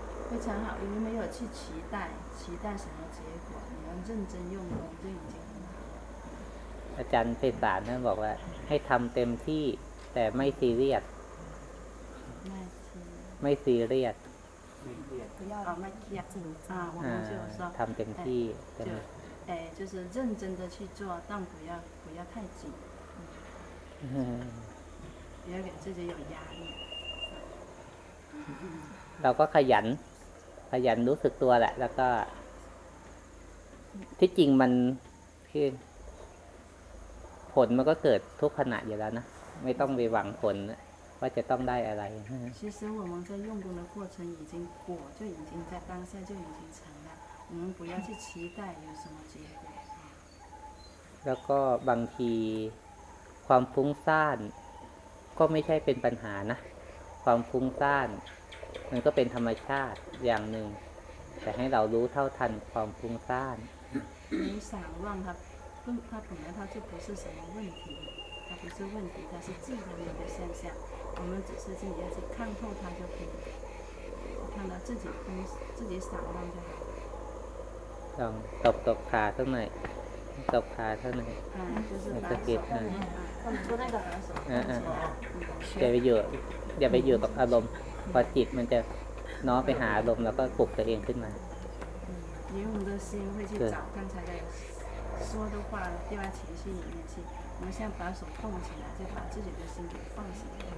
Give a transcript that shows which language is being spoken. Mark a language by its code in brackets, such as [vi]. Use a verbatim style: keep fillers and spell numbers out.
[zh] 非常好，因为没有去期待期待什么结果，你要认真用功就已经很好了。 [th] อาจารย์ไพศาลท่านบอกว่าให้ทำเต็มที่แต่ไม่ซีเรียส ไม่ ไม่ซีเรียส [zh] 不要啊，我们就说 [th] ทำเต็มที่แต่ [zh] 哎，就是认真的去做，但不要不要太紧，嗯，不要给自己有压力。 [th] เราก็ขยันขยันรู้สึกตัวแหละแล้วก็ที่จริงมันคือผลมันก็เกิดทุกขณะอยู่แล้วนะไม่ต้องไปหวังผลว่าจะต้องได้อะไร [zh] 其实我们在用功的过程已经果就已经在当下就已经成了我们不要去期待有什么结果 [th] แล้วก็บางทีความฟุ้งซ่านก็ไม่ใช่เป็นปัญหานะความฟุ้งซ่านมันก็เป็นธรรมชาติอย่างหนึ่งแต่ให้เรารู้เท่าทันความฟุ้งซ่าน [zh] 你想让它它本来它就不是什么问题它不是问题它是自然的一个现象我们只是自己要去看透它就可以看到自己ฟุ้自己想让就好 [th] ลองตบตบขาสักหน่อยตบขาสักหน่อย ส กิด หน่ อย จะ ไปอยู่อย่าไปอยู่กับอารมณ์พอจิตมันจะน้อมไปหาอารมณ์แล้วก็ปลุกตัวเองขึ้นมา [zh] 因为我们的心会去找刚才的说的话丢在情绪里面去我们现在把手动起来就把自己的心给放起来